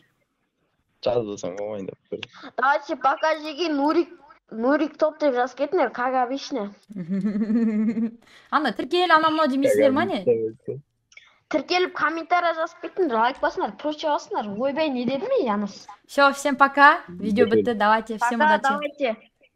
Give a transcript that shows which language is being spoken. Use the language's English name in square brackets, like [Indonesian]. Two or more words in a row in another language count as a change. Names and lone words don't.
[Kazakh] Жазылсаң оңайын деп. [Russian] Давайте покажи [Kazakh] Нурик топ деп жазып кетіңдер, [Russian] как обычно. [Kazakh] Ана, тіркел, ана демейсіздер ма не? Тіркеліп комментарий жазып кетіңдер, лайк басыңдар, прочее басыңдар. Ойбай, не дедім мен, Янус? [Russian] Все, всем пока. [Kazakh] Видео бітті. [Russian] Давайте, всем Пока, удачи. давайте.